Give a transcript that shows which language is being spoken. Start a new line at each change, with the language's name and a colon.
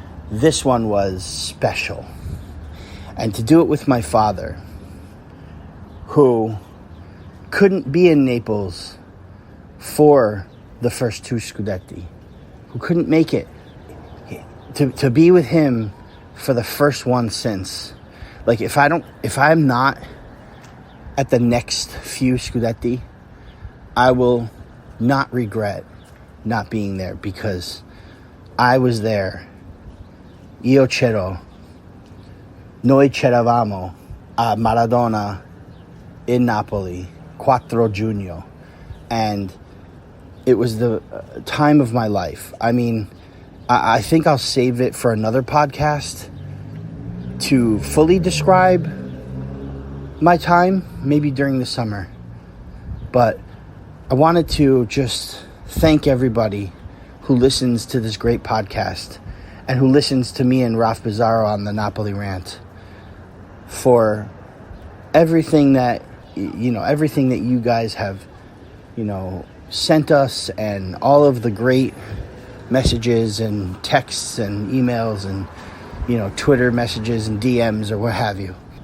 English: This one was special. And to do it with my father, who couldn't be in Naples for the first two Scudetti, who couldn't make it, to be with him for the first one since. Like, if I'm not at the next few Scudetti, I will not regret not being there, because I was there.
Italian: Io c'ero. Noi c'eravamo a Maradona in Napoli, 4 Giugno.
English: And it was the time of my life. I mean, I think I'll save it for another podcast to fully describe my time, maybe during the summer. But I wanted to just thank everybody who listens to this great podcast and who listens to me and Raf Bizzarro on the Napoli Rant for everything that you guys have, sent us, and all of the great messages and texts and emails and, Twitter messages and DMs or what have you.